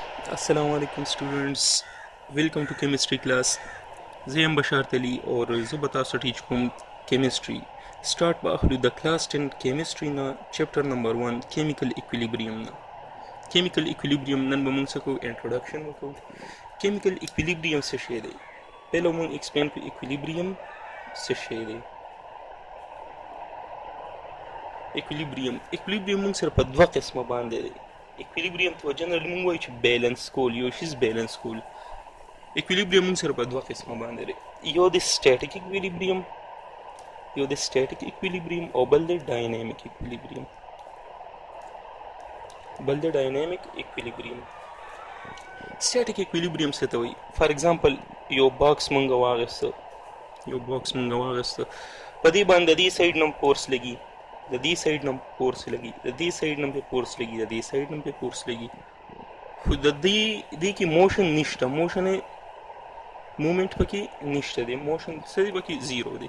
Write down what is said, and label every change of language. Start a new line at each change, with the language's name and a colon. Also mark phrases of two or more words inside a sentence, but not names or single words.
English: Assalamu alaikum students. Welcome to chemistry class. I am
Pashto: بشار تلي اور زه به تاسو ټیچ کوم chemistry.
English: Start
Pashto: به اخلو د
English: class 10 chemistry نه chapter number 1 chemical equilibrium نه. Chemical equilibrium
Pashto: نن به موږ څه کوو introduction وکړو.
English: Chemical equilibrium
Pashto: څه شی دی؟ پهله موږ explain کوو equilibrium څه شی دی. equilibrium موږ سره په دوه قسمه باندې دی. equilibrium ته جنرال موږ وایو چې بیلانس کول، یو شیز بیلانس کول. equilibrium موږ سره په دوه قسمه باندې دی، یو د
English: static equilibrium
Pashto: او بل د
English: dynamic equilibrium. static equilibrium
Pashto: څه ته وایي؟
English: for example
Pashto: یو باکس موږ واغسته په دې باندې دې سایډ نم فورس لګي، د دې سایډ نم فورس لګي، د دې سایډ نم په فورس لګي، د دې سایډ نم په فورس لګي، خو د دې کې موشن نشته، موشن مومنت پکې نشته دی، موشن څه دی پکې زیرو دی.